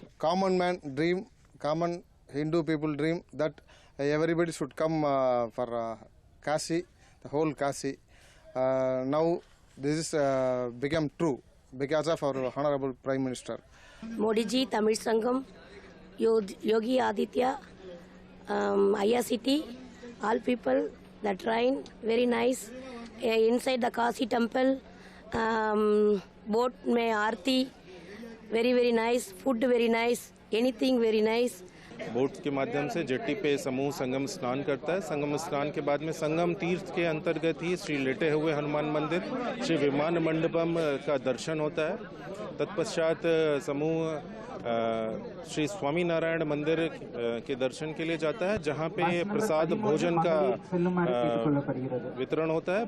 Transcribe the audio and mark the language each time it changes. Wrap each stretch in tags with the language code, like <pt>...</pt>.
<en>Common man dream, common Hindu people dream that everybody should come for Kashi, the whole Kashi. Now this is become true because of our Honorable Prime Minister. Modi ji, Tamil Sangam, Yogi Aditya, IRCT, all people, the train, very nice. Inside the Kashi temple, boat mein aarti, very nice. Food very nice. Anything very nice.</en> <hi>Boat के माध्यम से jetty पे समूह संगम स्नान करता है। संगम स्नान के बाद में संगम तीर्थ के अंतर्गत ही श्री लेटे हुए हनुमान मंदिर, श्री विमान मंडपम का दर्शन होता है। तत्पश्चात समूह श्री स्वामी नारायण मंदिर के दर्शन के लिए जाता है, जहां पे प्रसाद भोजन का वितरण होता है।</hi>